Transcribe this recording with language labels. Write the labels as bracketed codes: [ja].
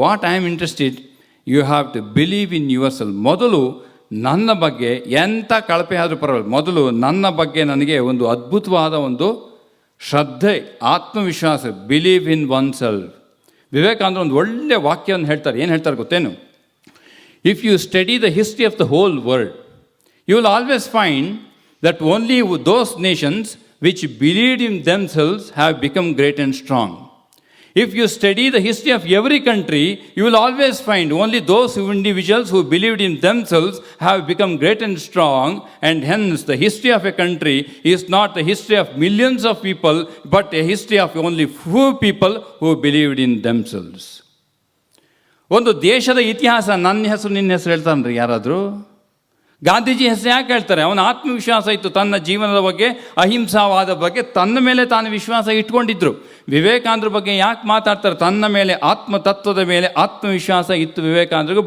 [en] I am interested, you have to believe in yourself. [kn] ಮೊದಲು ನನ್ನ ಬಗ್ಗೆ ಎಂಥ ಕಳಪೆ ಆದರೂ ಪರವಾಗಿಲ್ಲ, ಮೊದಲು ನನ್ನ ಬಗ್ಗೆ ನನಗೆ ಒಂದು ಅದ್ಭುತವಾದ ಒಂದು ಶ್ರದ್ಧೆ, ಆತ್ಮವಿಶ್ವಾಸ, [en] Believe in oneself. [kn] ವಿವೇಕಾನಂದರು ಒಂದು ಒಳ್ಳೆಯ ವಾಕ್ಯವನ್ನು ಹೇಳ್ತಾರೆ. ಏನು ಹೇಳ್ತಾರೆ ಗೊತ್ತೇನು? [en] If you study the history of the whole world, you will always find that only those nations which believed in themselves have become great and strong. If you study the history of every country, you will always find only those individuals who believed in themselves have become great and strong, and hence the history of a country is not the history of millions of people, but a history of only few people who believed in themselves. [kn] ಒಂದು ದೇಶದ ಇತಿಹಾಸ ನನ್ನ ಹೆಸರು ನಿನ್ನ ಹೆಸರು ಹೇಳ್ತಾನ್ರಿ ಯಾರಾದರೂ? ಗಾಂಧೀಜಿ ಹೆಸರು ಯಾಕೆ ಹೇಳ್ತಾರೆ? ಅವನ ಆತ್ಮವಿಶ್ವಾಸ ಇತ್ತು, ತನ್ನ ಜೀವನದ ಬಗ್ಗೆ, ಅಹಿಂಸಾವಾದ ಬಗ್ಗೆ ತನ್ನ ಮೇಲೆ ತಾನು ವಿಶ್ವಾಸ ಇಟ್ಕೊಂಡಿದ್ರು. ವಿವೇಕಾನಂದರ ಬಗ್ಗೆ ಯಾಕೆ ಮಾತಾಡ್ತಾರೆ? ತನ್ನ ಮೇಲೆ, ಆತ್ಮತತ್ವದ ಮೇಲೆ ಆತ್ಮವಿಶ್ವಾಸ ಇತ್ತು ವಿವೇಕಾನಂದರಿಗೂ.